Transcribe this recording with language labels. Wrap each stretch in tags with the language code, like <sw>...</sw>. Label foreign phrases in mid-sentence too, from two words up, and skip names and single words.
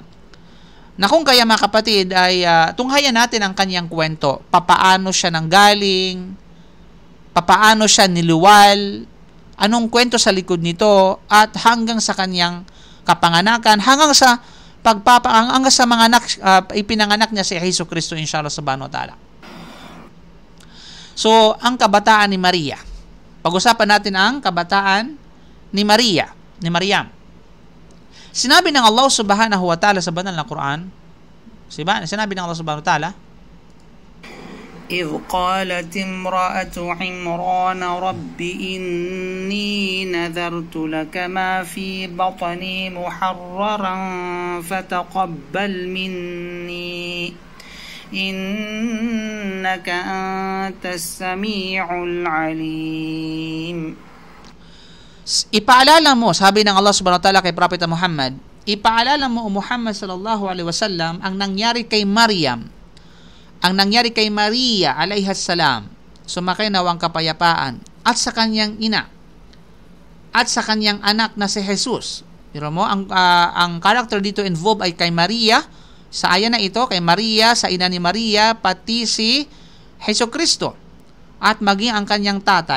<tl>Na kung kaya, mga kapatid, ay tunghayan natin ang kanyang kwento. Papaano siya nanggaling, papaano siya niluwal, anong kwento sa likod nito, at hanggang sa kanyang kapanganakan, hanggang sa mga ipinanganak niya si Hesus Kristo,</tl> <ar>إن شاء الله سبحانه وتعالى.</ar> <tl>So, ang kabataan ni Maria. Pag-usapan natin ang kabataan ni Maryam. Sinabi ng Allah</tl> <ar>سبحانه وتعالى</ar> <tl>sa banal na Quran, sinabi ng Allah</tl> <ar>سبحانه وتعالى, إذ قالت امرأة عمران رب إني نذرت لك ما في بطني محررا فتقبل مني إنك أنت السميع العليم.</ar> <tl>Ipaalala mo, sabi ng Allah</tl> <ar>سبحانه وتعالى</ar> <tl>kay Propeta Muhammad, ipaalala mo o Muhammad</tl> <ar>صلى الله عليه وسلم</ar> <tl>ang nangyari kay Maryam, ang nangyari kay Maria</tl> <ar>عليها السلام,</ar> <tl>sumakay nawang kapayapaan, at sa kanyang ina, at sa kanyang anak na si Jesus. Pero mo, ang character dito involved ay kay Maria, sa aya na ito, kay Maria, sa ina ni Maria, pati si Jesucristo, at maging ang kanyang tatay.</tl>